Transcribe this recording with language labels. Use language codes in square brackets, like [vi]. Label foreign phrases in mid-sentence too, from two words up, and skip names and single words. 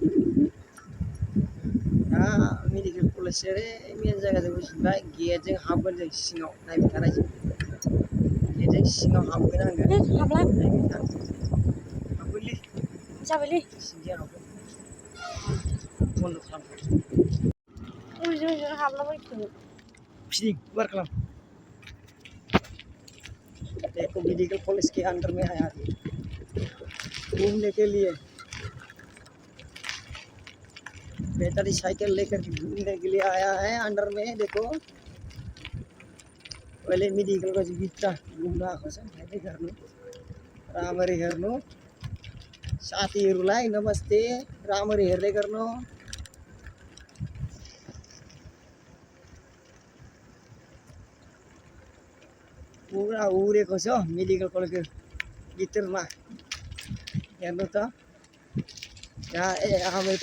[brx] मेडिकल कलेज रे मेन जायगाजों बुजिबाय गेटजों हाबगोन जों सिङाव नायबाय थानायजों गेटजों सिङाव हाबगोन आङो हाबला नायबाय था हाबगोनलै जाबायलै सिङाव हाबगोन बन्द खालाम उइजों हाबलाबायखो फिदिं बार खालाम [hi] देखो मेडिकल कॉलेज के अंदर में आया घूमने के लिए बैटरी साइकिल लेकर घूमने के लिए आया है अंदर में देखो [ne] पहले मेडिकल को भित्र घुम्न आएको छ हेर्दै गर्नु राम्ररी हेर्नु साथीहरुलाई नमस्ते राम्ररी हेर्दै गर्नु पुरा उडेको छ मेडिकल कलेजको भित्रमा हेर्नु त यहाँ हामीको